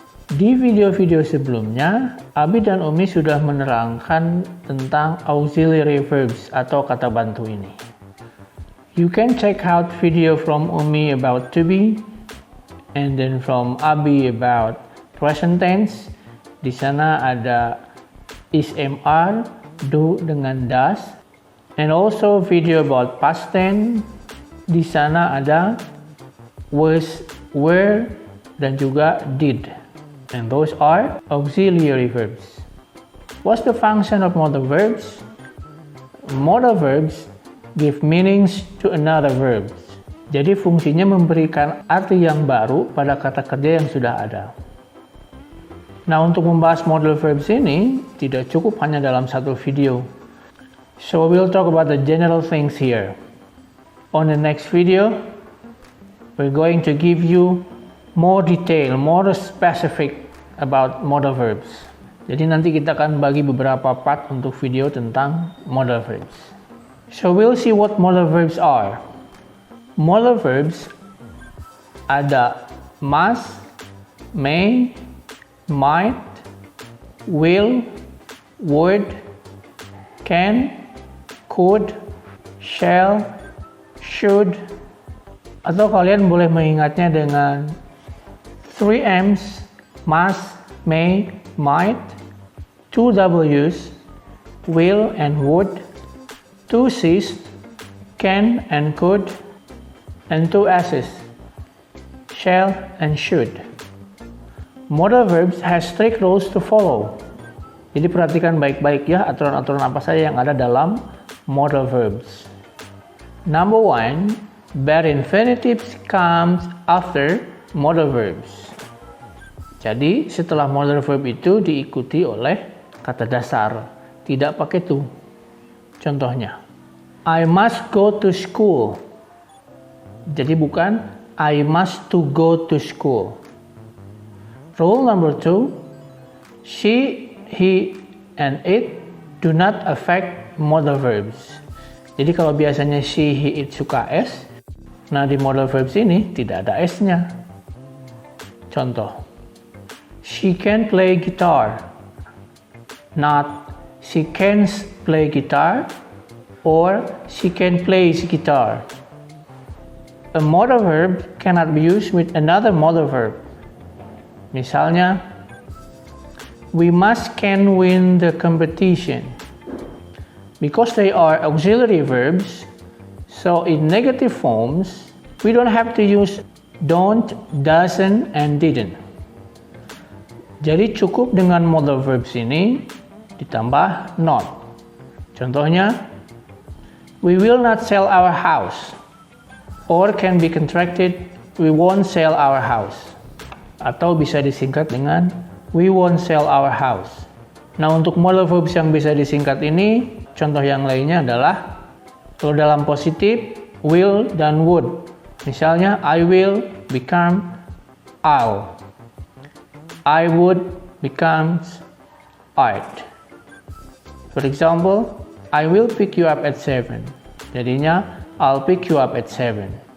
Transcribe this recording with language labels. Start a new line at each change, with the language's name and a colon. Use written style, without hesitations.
Indonesian: Di video-video sebelumnya, Abi dan Umi sudah menerangkan tentang auxiliary verbs atau kata bantu ini.
English: You can check out video from Umi about to be, and then from Abi about present tense.
Indonesian: Di sana ada is, am, are, do dengan does.
English: And also video about past tense.
Indonesian: Di sana ada was, were, dan juga did.
English: And those are auxiliary verbs. What's the function of modal verbs? Modal verbs give meanings to another verbs.
Indonesian: Jadi fungsinya memberikan arti yang baru pada kata kerja yang sudah ada. Nah, untuk membahas modal verbs ini tidak cukup hanya dalam satu video.
English: So we'll talk about the general things here. On the next video, we're going to give you more detail, more specific about modal verbs.
Indonesian: Jadi nanti kita akan bagi beberapa part untuk video tentang modal verbs.
English: So we'll see what modal verbs are. Modal verbs ada must, may, might, will, would, can, could, shall, should,
Indonesian: atau kalian boleh mengingatnya dengan
English: 3 M's, must, may, might, 2 W's, will and would, 2 C's, can and could, and 2 S's, shall and should. Modal verbs has strict rules to follow.
Indonesian: Jadi perhatikan baik-baik ya aturan-aturan apa saja yang ada dalam modal verbs.
English: Number 1, bare infinitives comes after modal verbs.
Indonesian: Jadi setelah modal verb itu diikuti oleh kata dasar, tidak pakai to. Contohnya,
English: I must go to school.
Indonesian: Jadi bukan
English: I must to go to school. Rule number 2, she, he, and it do not affect modal verbs.
Indonesian: Jadi kalau biasanya she, he, it suka S, nah di modal verbs ini tidak ada S-nya. Contoh,
English: she can play guitar, not she can play guitar or she can play guitar. A modal verb cannot be used with another modal verb.
Indonesian: Misalnya,
English: we must can win the competition. Because they are auxiliary verbs, so in negative forms, we don't have to use don't, doesn't, and didn't.
Indonesian: Jadi cukup dengan modal verbs ini ditambah not. Contohnya,
English: we will not sell our house. Or can be contracted, we won't sell our house.
Indonesian: Atau bisa disingkat dengan
English: we won't sell our house.
Indonesian: Nah, untuk modal verbs yang bisa disingkat ini, contoh yang lainnya adalah kalau dalam positif, will dan would. Misalnya,
English: I will become I'll. I would becomes I'd. For example, I will pick you up at 7.
Indonesian: Jadinya,
English: I'll pick you up at 7.